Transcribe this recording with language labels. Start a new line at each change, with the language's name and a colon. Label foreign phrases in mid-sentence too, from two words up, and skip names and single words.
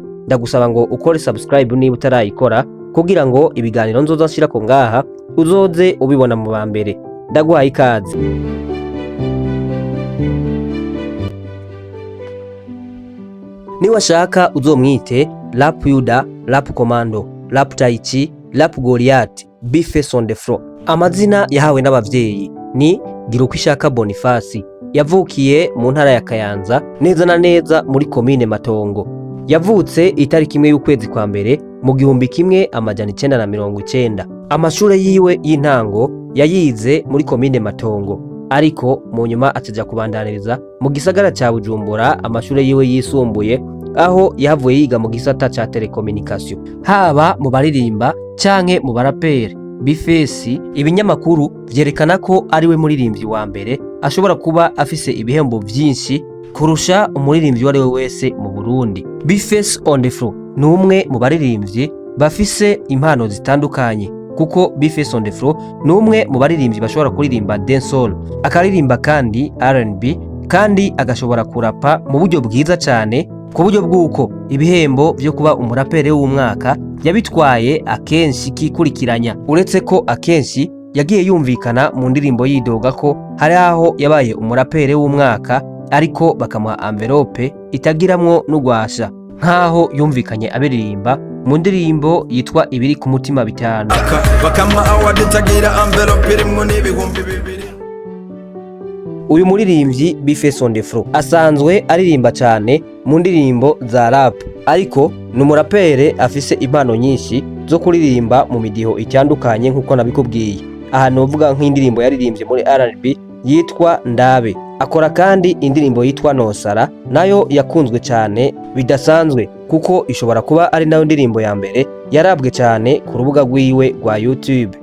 Rundi: Ndagusaba ngo ukore subscribe niba utarayikora kugira ngo ibiganiro nzoza nshira ko ngaha uzoze ubibona mu bambere. Ndaguhaye ikaze. Ni washaka uzomwite Rap Yuda, Rap Commando, Rap Taichi, Rap Goliath, Bface on the floor. Amazina yahawe n'abavyeyi ni Girukwishaka Boniface. Yavukiye mu ntara ya Kayanza, neza na neza muri komine Matongo. Yavutse itariki 1 y'ukwezi kwa mbere mu 1990. Amashure yiwe y'intango yayize muri komine Matongo, ariko mu nyuma ataja kubandaniriza mu gisagara ca Bujumbura amashure yiwe yisumbuye, aho yahavuye yiga mu gisata ca telecommunication. Haba mu baririmba canke mu baraperi, Bface ibinyamakuru vyerekana ko ariwe muririmbyi wa mbere ashobora kuba afise ibihembo vyinshi kurusha umuririmbyi wari we wese mu Burundi. Bface on the floor ni umwe mu baririmbyi bafise impano zitandukanye, kuko Bface on the floor ni umwe mu baririmbyi bashobora kuririmba dancehall, akaririmba kandi R&B, kandi agashobora kurapa mu buryo bwiza cyane, ku buryo bw'uko ibihembo byo kuba umuraperi w'umwaka yabitwaye akenshi kikurikiranya. Uretse ko akenshi yagiye yumvikana mu ndirimbo yidoga ko hari aho yabaye umuraperi w'umwaka ariko bakamuha envelope itagiramwo n'ugwasha, nkaho yumvikanye abiririmba mu ndirimbo yitwa ibiri ku mutima 5 bakama award itagira envelope irimwo n'ibihumbi 2. Uyu muririmbyi Bface on the floor asanzwe aririmba cyane mu ndirimbo za rap, ariko ni umuraperi afise impano nyinshi zo kuririmba mu midiho itandukanye nk'uko nabikubwiye. Aha novuga nk'indirimbo yaririmbye muri R&B yitwa Ndabe. Akora kandi indirimbo yitwa Nosara, nayo yakunzwe cyane bidasanzwe kuko ishobora kuba ari nayo ndirimbo ya mbere yarabwe cyane ku rubuga rwiwe rwa YouTube.